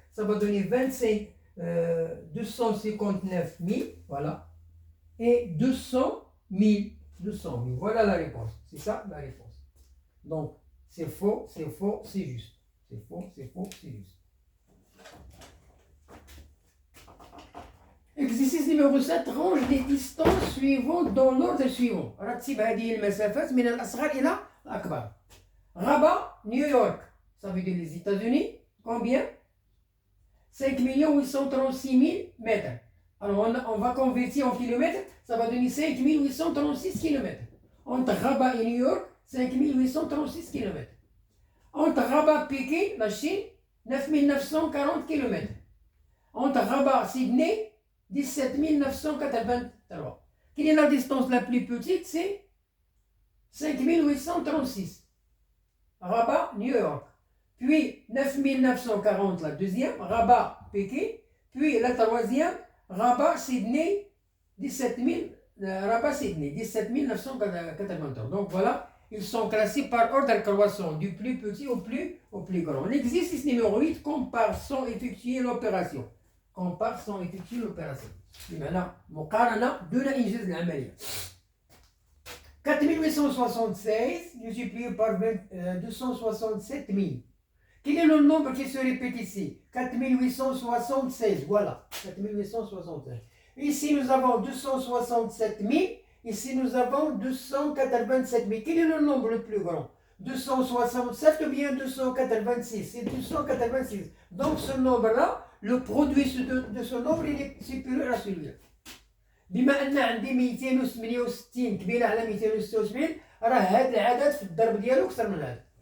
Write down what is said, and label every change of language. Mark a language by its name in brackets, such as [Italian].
[French] ça va donner 259 000, voilà, et 200 000, 200 000. Voilà la réponse. C'est ça la réponse. Donc, c'est faux, c'est faux, c'est juste. C'est faux, c'est faux, c'est juste. Exercice numéro 7, range les distances suivantes dans l'ordre suivant. [Arabic] رتب هذه المسافات من الأصغر إلى الأكبر. [French] Rabat, New York, ça veut dire les États-Unis. Combien? 5 836 000 mètres. Alors on va convertir en kilomètres, ça va donner 5 836 km. Entre Rabat et New York, 5 836 km. Entre Rabat et Pékin, la Chine, 9 940 km. Entre Rabat et Sydney, 17 983. Quelle est la distance la plus petite? C'est 5 836. Rabat, New York. Puis 9 940 la deuxième, Rabat, Pékin. Puis la troisième, Rabat, Sydney, 17 983. Donc voilà, ils sont classés par ordre croissant, du plus petit au plus grand. L'exercice numéro 8, compare sans effectuer l'opération. Compare sans effectuer l'opération. [Arabic] بمعنى مقارنة دون إنجاز العملية. [French] 4876 multiplié par 267 000. Quel est le nombre qui se répète ici? 4876, voilà. 4876. Ici nous avons 267 000. Ici nous avons 287 000. Quel est le nombre le plus grand? 267 ou bien 286? C'est 286. Donc ce nombre-là, le produit de ce nombre, il est supérieur à celui-là. [Arabic] بما أن عندي 268 كبيرة على 276 راه هذا العدد في الضرب ديالو أكثر من هذا.